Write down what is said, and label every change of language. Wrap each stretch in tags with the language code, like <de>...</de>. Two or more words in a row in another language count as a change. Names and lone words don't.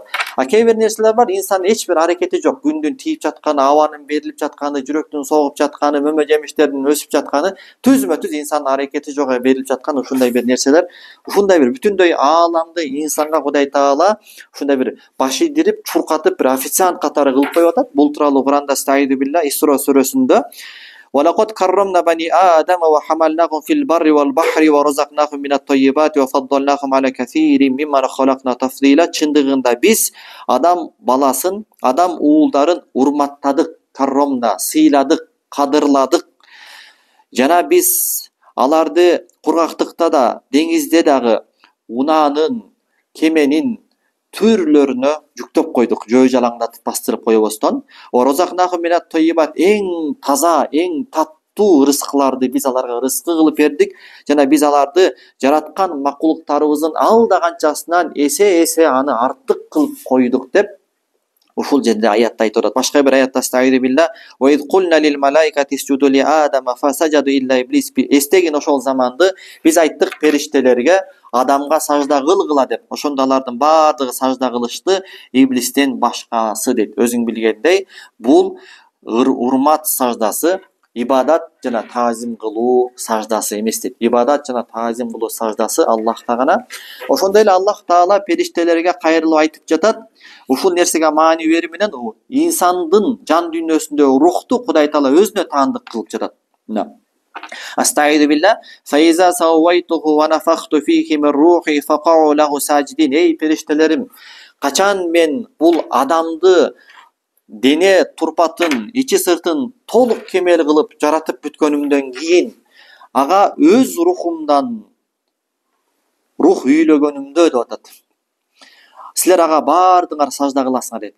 <ky>А кээ бир нерселер бар, инсандын эч бир аракети жок. Күндүн тийип жатканы, абанын берилип жатканы, жүрөктүн согуп жатканы, мөмө жемиштердин өсүп жатканы түзмө түз инсандын аракети жок берилип жаткан ушундай бир нерселер, ушундай бир бүтүндөй ааламды инсанга Кудай Таала ушундай бир баш ийдирип, чуркатып, бир официант катары кылып коюп атат. Бул тууралуу Куранда</ky> <ar>أستعيذ بالله</ar> <ky>Исра сүрөсүндө</ky> <ar>وَلَقَدْ كَرَّمْنَا بَنِي آدَمَ وَحَمَلْنَاهُمْ فِي الْبَرِّ وَالْبَحْرِ وَرَزَقْنَاهُمْ مِنَ الطَّيِّبَاتِ وَفَضَّلْنَاهُمْ عَلَى كَثِيرٍ مِّمَّنْ خَلَقْنَا تَفْضِيلًا.</ar> <ky>Чындыгында биз адам баласын, адам уулдарын урматтадык, карромна, сыйладык, кадырладык. Жана биз аларды кургактыкта да, деңизде дагы унаанын, кеменин түрлөрүнө жүктөп койдук, жөө жалаңдатып бастырып коебостон. Эң таза, эң таттуу рызкыларды биз аларга рызкы кылып бердик. Жана биз аларды жараткан макулуктарыбыздын алда канчасынан эсе аны артык кылып койдук деп ушул жерде аятта айтып атат. Башка бир аятта</ky> <ar>أستعيذ بالله وَإِذْ قُلْنَا لِلْمَلَائِكَةِ اسْجُدُوا لِآدَمَ فَسَجَدُوا إِلَّا إِبْلِيسَ.</ar> <ky>Эстегин ошол заманды биз айттык периштелерге адамга сажда кылгыла деп. Ошондо алардын баардыгы сажда кылышты, иблистен башкасы дейт. Өзүң билгендей, бул урмат саждасы ибадат жана таазим кылуу саждасы эмес дейт. Ибадат жана таазим кылуу саждасы Аллахка гана. Ошондой эле Аллах Таала периштелерге кайрылып айтып жатат. Ушул нерсеге маани берүү менен инсандын жан дүйнөсүндө рухту Кудай Таала өзүнө таандык кылып жатат.</ky> <ar>أستعيذ بالله فإذا سويته و نفخت فيه من روحي فقعوا له ساجدين.</ar> <ky>Эй периштелерим, качан мен бул адамды дене турпатын, ичи сыртын толук кемел кылып жаратып бүткөнүмдөн кийин ага өз рухумдан рух үйлөгөнүмдө деп атат. Силер ага баардыгыңар сажда кыласыңар дейт.</ky>